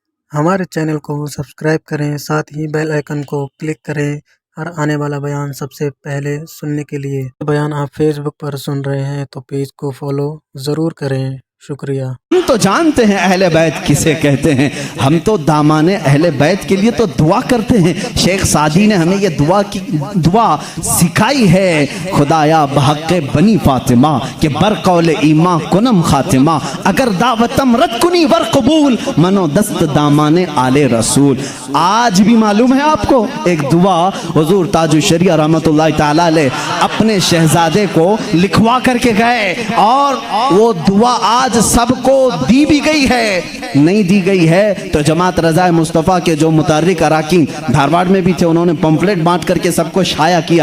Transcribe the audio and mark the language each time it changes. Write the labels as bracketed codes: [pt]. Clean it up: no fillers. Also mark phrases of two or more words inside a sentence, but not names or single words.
[ur] ہمارے چینل کو سبسکرائب کریں، ساتھ ہی بیل آئیکن کو کلک کریں اور آنے والا بیان سب سے پہلے سننے کے لیے بیان آپ فیس بک پر سن رہے ہیں تو پیج کو فالو ضرور کریں۔ شکریہ۔ ہم تو جانتے ہیں اہل بیت کسے کہتے ہیں، ہم تو دامان اہل بیت کے لیے تو دعا کرتے ہیں۔ شیخ سعدی نے ہمیں یہ دعا سکھائی ہے، [fa] خدایا بحق بنی فاطمہ کہ بر قول ایمان کنم خاتمہ، اگر دعوتم رد کنی ور قبول منو دست دامان آل رسول۔ [ur] آج بھی معلوم ہے آپ کو ایک دعا حضور تاج الشریعہ رحمت اللہ تعالی علیہ اپنے شہزادے کو لکھوا کر کے گئے، اور وہ دعا آج سب کو دی بھی گئی ہے، نہیں دی گئی ہے تو جماعت رضا مصطفیٰ کے جو متحرک اراکین دھارواڑ میں بھی تھے، انہوں نے پمفلٹ بانٹ کر کے سب کو شائع کیا۔